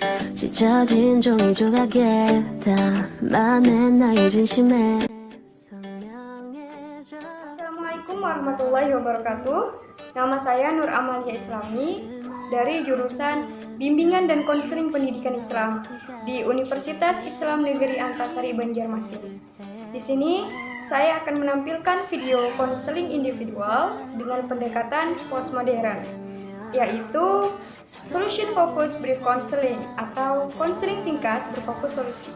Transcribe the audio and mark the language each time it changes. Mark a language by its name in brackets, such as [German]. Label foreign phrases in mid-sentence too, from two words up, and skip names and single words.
[Korean] 찢어진 종이 조각에 담아낸 나의 진심에 선명해져. [Indonesian] Assalamualaikum warahmatullahi wabarakatuh. Nama saya Nur Amalia Islami dari jurusan Bimbingan dan Konseling Pendidikan Islam di Universitas Islam Negeri Antasari Banjarmasin. Di sini saya akan menampilkan video konseling individual dengan pendekatan postmodern, yaitu [English] Solution Focus Brief Counseling [Indonesian] atau konseling singkat berfokus solusi.